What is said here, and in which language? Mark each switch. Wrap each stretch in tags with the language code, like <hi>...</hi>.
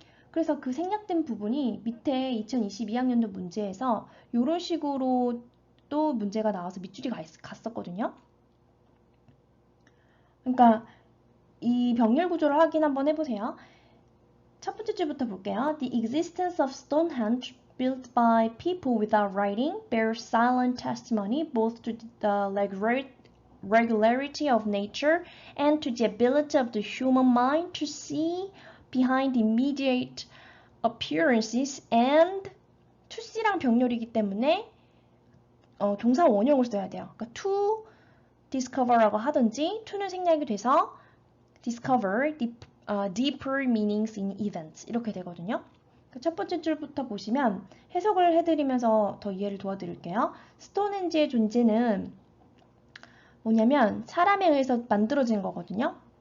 <ko>그래서 그 생략된 부분이 밑에 2022학년도 문제에서 이런 식으로 또 문제가 나와서 밑줄이 갔었거든요. 그러니까 이 병렬 구조를 확인 한번 해보세요. 첫 번째 줄부터 볼게요.</ko> <en>The existence of Stonehenge built by people without writing bears silent testimony both to the regularity of nature and to the ability of the human mind to see behind the immediate appearances and to see</en> <ko>랑 병렬이기 때문에 동사 원형을 써야 돼요. 그러니까 to discover라고 하든지 to는 생략이 돼서</ko> <en>discover deeper meanings in events</en> <ko>이렇게 되거든요. 첫 번째 줄부터 보시면 해석을 해드리면서 더 이해를 도와드릴게요. 스톤헨지의 존재는 뭐냐면 사람에 의해서 만들어진 거거든요.</ko>